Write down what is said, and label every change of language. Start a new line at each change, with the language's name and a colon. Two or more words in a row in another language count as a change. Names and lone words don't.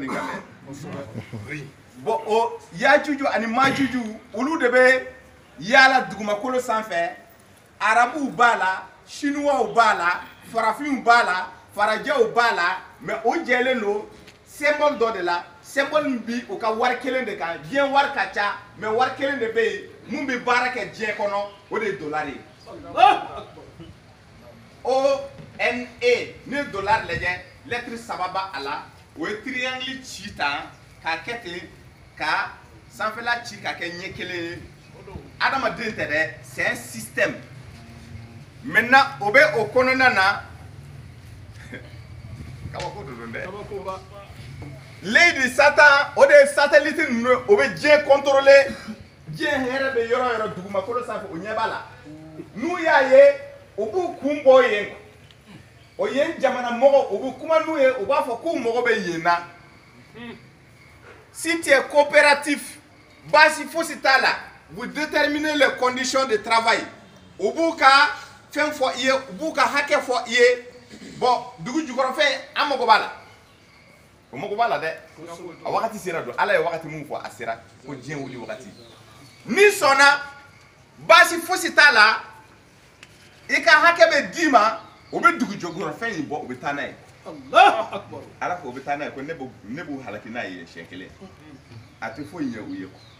Bambara: nin kan dɛ bon o Yajuju ani Majuju olu de bɛ yaala dugumakolo sanfɛ arabuw b'a la chinois b'a la farafinw b'a la farajɛw b'a la mais o jɛlen do symbole dɔ de la symbole bi o ka wari kelen de kan diɲɛ wari ka ca mais wari kelen de bɛ yen mun bɛ baara kɛ diɲɛ kɔnɔ o de ye dollar ye ONA ni ye dollar lajɛ lettre saba b'a a la o ye triangle ci tan k'a kɛ ten ka sanfɛla ci ka kɛ ɲɛ kelen ye adamaden tɛ dɛ
French: c'est un système maintenant
Bambara: o bɛ o kɔnɔna na kabako de don dɛ Lady Satan o de ye satellite ninnu o bɛ diɲɛ contrôler diɲɛ hɛrɛ bɛ yɔrɔ yɔrɔ dugumakolo sanfɛ o ɲɛ b'a la n'u y'a ye o b'u kun bɔ yen o yen jamana mɔgɔ o bɛ kuma n'u ye o b'a fɔ k'u mago bɛ yen na
French: si tu es coopératif
Bambara: basi fosi t'a la
French: vous déterminez les conditions de travail
Bambara: u b'u ka fɛn fɔ i ye u b'u ka hakɛ fɔ i ye bon dugu jukɔrɔfɛn an mago b'a la o mago b'a la dɛ a wagati sera don ala ye wagati mun fɔ a sera ko diɲɛ wuli wagati n'i sɔnna basi fosi t'a la i ka hakɛ bɛ d'i ma o bɛ dugu jukɔrɔfɛn in bɔ u bɛ taa n'a ye ala ko o bɛ taa n'a ye ko ne b'u halaki n'a ye siɲɛ kelen a tɛ foyi ɲɛ u ye